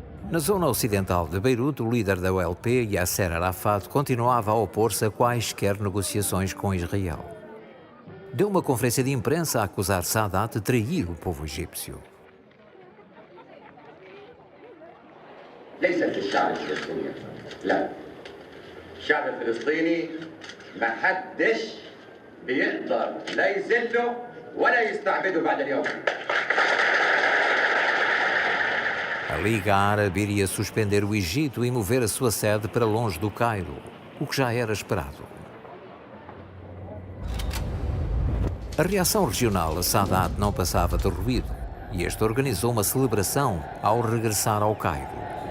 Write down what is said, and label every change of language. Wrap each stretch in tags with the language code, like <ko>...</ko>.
<pt>Na zona ocidental de Beirute, o líder da OLP, Yasser Arafat, continuava a opor-se a quaisquer negociações com Israel. Deu uma conferência de imprensa a acusar Sadat de trair o povo egípcio.</pt> <ar>ليست للشعب الفلسطيني لا الشعب الفلسطيني ما حدش بيقدر لا يذله ولا يستعبده بعد اليوم.</ar> <pt>A Liga Árabe iria suspender o Egito e mover a sua sede para longe do Cairo, o que já era esperado. A reação regional a Sadat não passava de ruído e este organizou uma celebração ao regressar ao Cairo.</pt>